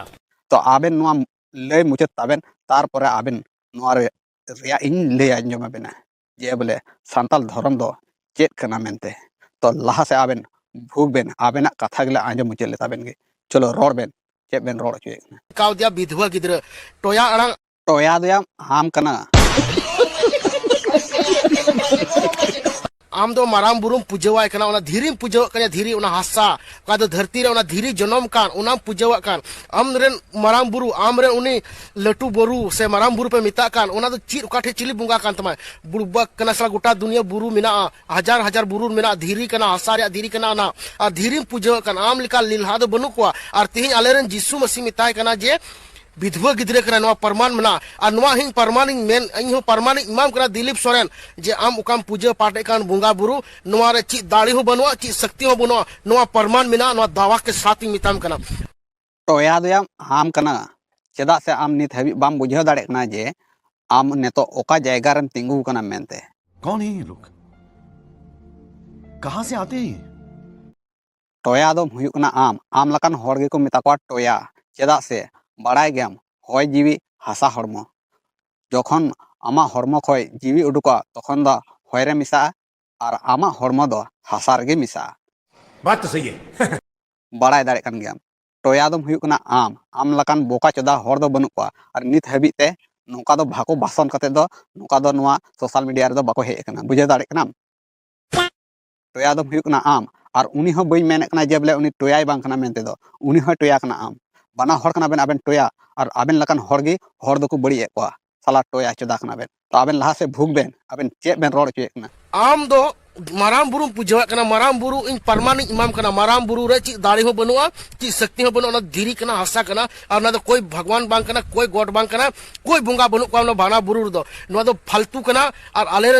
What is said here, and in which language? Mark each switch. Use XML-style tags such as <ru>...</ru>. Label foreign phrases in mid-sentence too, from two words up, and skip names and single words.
<sat>तो आबेन नवा ले मुचत ताबेन तार परे आबेन नवा रे रिया इन ले आंजम बेना जे बोले संताल धर्म दो चेत कना मेनते तो लहा से आबेन भूग बेन आबेना कथा गले आंजम मुचत ले ताबेन गे चलो रोड बेन चेत बेन रोड चुए काव दिया विधवा गिद्रे टोया अड़ांग टोया दया हाम कना आम दो माराम बुरुम पुजवाय कना ओना धीरी पुजवा कना धीरी ओना हासा का दो धरती रे ओना धीरी जनम कान ओना पुजवा कान आम रेन माराम बुरु आम रे उनी लटू बोरू से माराम बुरु पे मिता कान ओना दो चीर काठे चिली बुंगा कान तमा बुरबा कना सला गोटा दुनिया बुरु मिना हजार हजार बुरु मिना धीरी कना हासा रे धीरी कना ना आ धीरी पुजवा कान आम लिका लीलहा दो बनु को और तिहि आलेरन जिसु मसीह मिताय कना जे विधवा गिद्रे कना नवा परमान मना और नवा हिंग परमानिंग मेन अइहो परमानिंग इमाम कना दिलीप सोरेन जे आम उकाम पूजा पाटे कान बुंगा बुरु नवा रे ची दाड़ी हो बनवा ची शक्ति हो बनवा नवा परमान मिना नवा दावा के साथ ही मिताम कना टोया दया हाम कना चेदा से आम नित हबी बाम बुझाव दाड़े कना जे आम नेतो ओका जायगा रेम तिंगु कना मेनते</sat> <hi>कौन है ये लोग? कहां से आते हैं?</hi> <sat>टोया दो हुयु कना आम लकान हर गे को मिता को टोया चेदा से बाड़ाय गेम होय जीवी हासा हरमो जखन आमा हरमो खय जीवी उडुका तखन दा होय रे मिसा और आमा हरमो दो हासा रे मिसा</sat> <hi>बात तो सही है</hi> <sat>बाड़ाय दाड़े कन गेम टोया दो हुयु कना आम लकान बोका चोदा हर दो बनु को और नित हबी ते नोका दो भाको भाषण कते दो नोका दो नवा</sat> <en>social media</en> <sat>रे दो बाको हे कना बुझे दाड़े कना टोया दो हुयु कना और उनी हो बई मेने कना जे बोले उनी टोयाय बांग कना मेनते दो उनी हो टोया कना बना हर कना बेन आबेन टोया और आबेन लकान हर गे हर दो को बड़ी को साला टोया चोदा कना बेन तो आबेन लहा से भूग बेन आबेन चे बेन रोड चुए कना आम दो माराम बुरु पुजवा कना माराम बुरु इन परमानिंग इमाम कना माराम बुरु रे ची दाड़ी हो बनवा ची शक्ति हो बनवा धीरी कना हासा कना और ना तो कोई भगवान बांग कना कोई गॉड बांग कना कोई बुंगा बनु को बाना बुरु दो ना तो फालतू कना और आलेरन</sat>